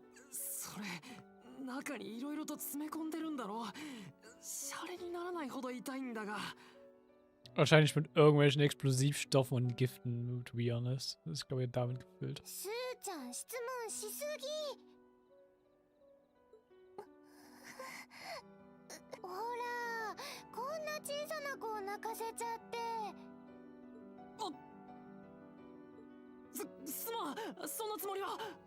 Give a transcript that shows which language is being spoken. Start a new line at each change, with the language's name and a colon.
Japanese: それ、中にいろいろと詰め込んでるんだろ。シャレにならないほど痛いんだが。
German: Wahrscheinlich mit irgendwelchen Explosivstoffen und Giften,
English: to be honest.
German: Das ist, glaube ich, damit gefüllt.
Japanese: スーちゃん、質問しすぎ。ほら、こんな小さな子を泣かせちゃって。すまん、そんなつもりは。